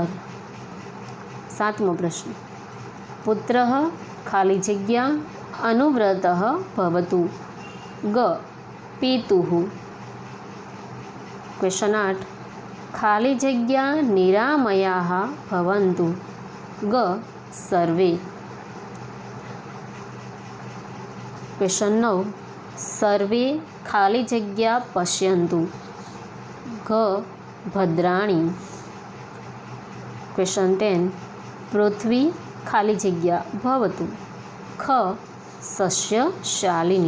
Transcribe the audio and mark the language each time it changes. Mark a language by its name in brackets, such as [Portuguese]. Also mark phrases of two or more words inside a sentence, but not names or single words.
[Gujarati] સાતમો પ્રશ્ન, પુત્રઃ ખાલી જગ્યા [Sanskrit] અનુવ્રતઃ ભવતુ. [Gujarati] ગ પિતુઃ. ક્વેશ્ચન 8, ખાલી જગ્યા [Sanskrit] નિરામયાઃ ભવન્તુ. [Gujarati] ગ સર્વે. [Sanskrit] क्वेश्चन 9 सर्वे [Gujarati] ખાલી જગ્યા [Sanskrit] पश्यन्तु घ भद्राणी। क्वेश्चन 10 पृथ्वी [Gujarati] ખાલી જગ્યા [Sanskrit] भवतु ख सस्यशालिनी।